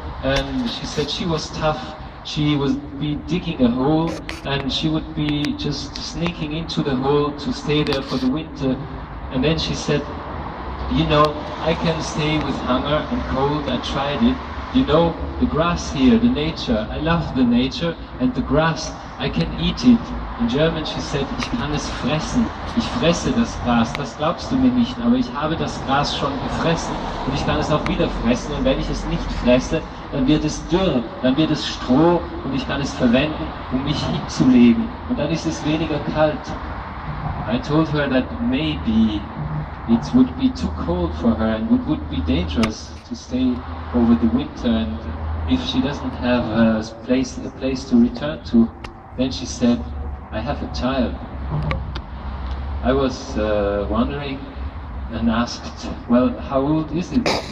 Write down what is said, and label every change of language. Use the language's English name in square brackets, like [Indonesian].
[English] And she said she was tough, she would be digging a hole and she would be just sneaking into the hole to stay there for the winter. And then she said, you know, I can stay with hunger and cold, I tried it. You know, the grass here, the nature, I love the nature, and the grass, I can eat it. In German she said, [German] ich kann es fressen, ich fresse das Gras, das glaubst du mir nicht, aber ich habe das Gras schon gefressen und ich kann es auch wieder fressen, und wenn ich es nicht fresse, dann wird es dürr, dann wird es Stroh und ich kann es verwenden, um mich hinzulegen, und dann ist es weniger kalt. [English] I told her that maybe it would be too cold for her and it would be dangerous to stay over the winter, and if she doesn't have a place to return to. Then she said, I have a child. I was wondering and asked, well, how old is it?